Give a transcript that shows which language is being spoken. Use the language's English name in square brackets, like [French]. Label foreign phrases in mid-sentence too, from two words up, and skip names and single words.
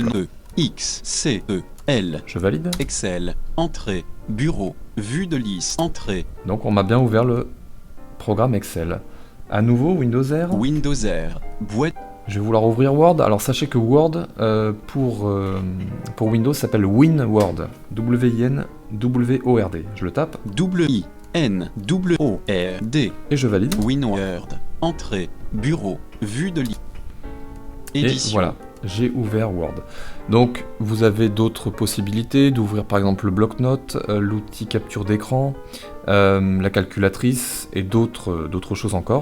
[French] Le nœud X, C, E, L. Je valide. Excel, entrée, bureau, vue de liste, entrée. Donc on m'a bien ouvert le programme Excel. À nouveau Windows R. Windows R, boîte. Je vais vouloir ouvrir Word. Alors sachez que Word pour Windows s'appelle WinWord. W-I-N-W-O-R-D. Je le tape. W-I-N-W-O-R-D. Et je valide. WinWord, entrée, bureau, vue de liste. Édition. Et voilà. J'ai ouvert Word. Donc vous avez d'autres possibilités d'ouvrir par exemple le bloc-notes, l'outil capture d'écran, la calculatrice et d'autres choses encore.